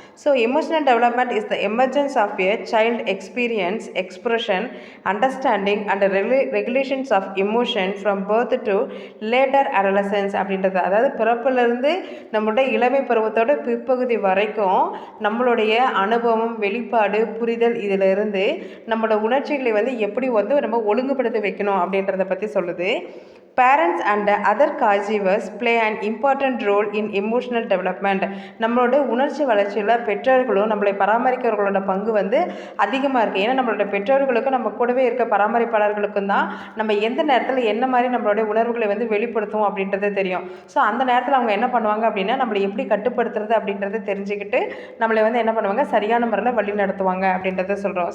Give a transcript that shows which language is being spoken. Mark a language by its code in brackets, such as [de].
[en] so emotional development is the emergence of a child experience, expression, understanding and regulations of emotion from birth to later adolescence [ta] அப்படின்றது. அதாவது பிறப்பிலிருந்து நம்மளுடைய இளமை பருவத்தோட பிற்பகுதி வரைக்கும் நம்மளுடைய அனுபவம், வெளிப்பாடு, புரிதல் இதிலிருந்து நம்மளோட உணர்ச்சிகளை வந்து எப்படி வந்து நம்ம ஒழுங்குபடுத்த வைக்கணும் அப்படின்றத பற்றி சொல்லுது. [en] Parents and other caregivers play an important role in emotional development. [ta] நம்மளோட உணர்ச்சி வளர்ச்சியில் பெற்றோர்களும் நம்மளை பராமரிக்கிறவர்களோட பங்கு வந்து அதிகமாக இருக்குது. ஏன்னா நம்மளோட பெற்றோர்களுக்கும் நம்ம கூடவே இருக்க பராமரிப்பாளர்களுக்கும் தான் நம்ம எந்த நேரத்தில் என்ன மாதிரி நம்மளோட உணர்வுகளை வந்து வெளிப்படுத்துவோம் அப்படின்றது தெரியும். ஸோ அந்த நேரத்தில் அவங்க என்ன பண்ணுவாங்க அப்படின்னா நம்மளை எப்படி கட்டுப்படுத்துறது அப்படின்றத தெரிஞ்சுக்கிட்டு நம்மளை வந்து என்ன பண்ணுவாங்க சரியான முறையில் வழி நடத்துவாங்க அப்படின்றத சொல்கிறோம்.